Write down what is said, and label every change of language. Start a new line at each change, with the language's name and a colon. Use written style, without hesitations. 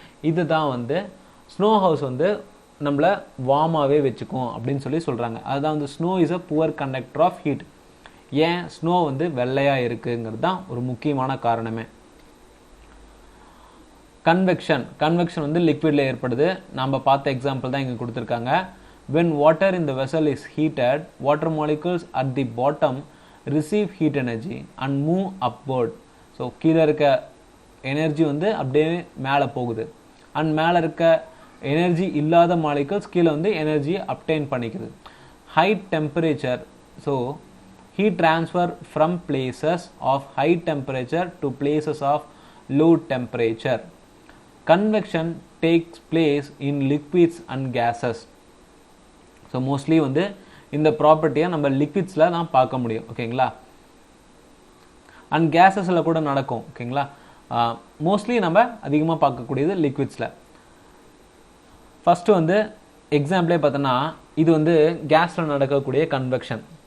Tamil: இதுதான் வந்து snow house வந்து நம்மளை வார்மாகவே வச்சுக்கும் அப்படின்னு சொல்லி சொல்கிறாங்க. அதுதான் வந்து
English: Snow is a poor conductor of heat.
Tamil: ஏன் ஸ்னோ வந்து வெள்ளையாக இருக்குங்கிறது தான் ஒரு முக்கியமான காரணமே. கன்வெக்ஷன் வந்து லிக்விடில் ஏற்படுது. நம்ம பார்த்த எக்ஸாம்பிள் தான் இங்கே கொடுத்துருக்காங்க.
English: when water in the vessel is heated, water molecules at the bottom receive heat energy and move upward.
Tamil: So கீழே இருக்க எனர்ஜி வந்து அப்படியே மேலே போகுது, அண்ட் மேலே இருக்க எனர்ஜி இல்லாத மாலிகல்ஸ் கீழே வந்து energy obtained பண்ணிக்குது.
English: High temperature, so heat transfer from places of high temperature to places of low temperature. Convection takes place in liquids and gases.
Tamil: So mostly வந்து இந்த ப்ராப்பர்ட்டியை நம்ம லிக்விட்ஸில் தான் பார்க்க முடியும், ஓகேங்களா, அண்ட் கேஸஸில் கூட நடக்கும், ஓகேங்களா. மோஸ்ட்லி நம்ம அதிகமாக பார்க்கக்கூடியது லிக்விட்ஸில். ஃபஸ்ட்டு வந்து எக்ஸாம்பிளே பார்த்தோன்னா, இது வந்து கேஸில் நடக்கக்கூடிய கன்வெக்ஷன்.